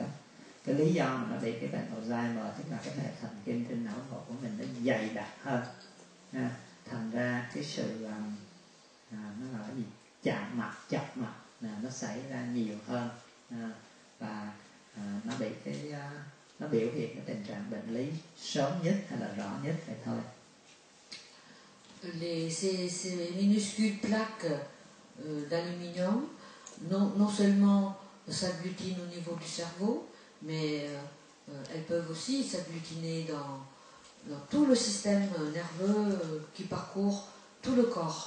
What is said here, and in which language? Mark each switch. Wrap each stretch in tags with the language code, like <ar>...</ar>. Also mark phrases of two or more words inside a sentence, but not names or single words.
<vi>Cái lý do mà nó bị cái bệnh Alzheimer tức là cái hệ thần kinh trên não bộ của mình nó dày đặc hơn. Thành ra cái sự nó là cái gì, chạm mặt, chập mặt nó xảy ra nhiều hơn, và nó bị nó biểu hiện cái tình trạng bệnh lý sớm nhất hay là rõ nhất vậy thôi.</vi> <fr>Ces minuscules plaques d'aluminium non seulement s'agglutinent au niveau du cerveau, mais elles peuvent aussi s'agglutiner dans tout le système nerveux qui parcourt tout le corps.</fr>